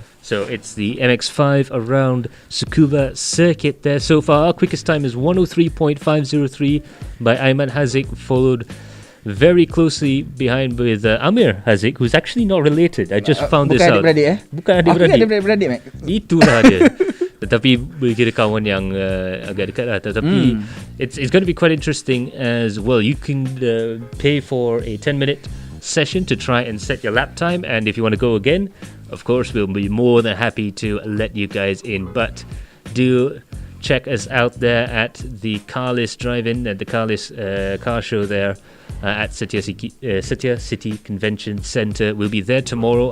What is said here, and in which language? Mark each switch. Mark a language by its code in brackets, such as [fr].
[en] So it's the MX-5 around Tsukuba Circuit there. So far, our quickest time is 103.503 by Ayman Haziq, followed very closely behind with Amir Haziq, who's actually not related. I just found this out. [ms] Bukan adik-beradik. Aku adik-beradik, Mac. Itulah dia. Tetapi boleh kira kawan yang agak dekat lah. [en] Tetapi it's going to be quite interesting as well. You can pay for a 10-minute session to try and set your lap time, and if you want to go again, of course we'll be more than happy to let you guys in. But do check us out there at the Carlist drive-in, at the Carlist car show there at Sdeal City Convention Centre. We'll be there tomorrow.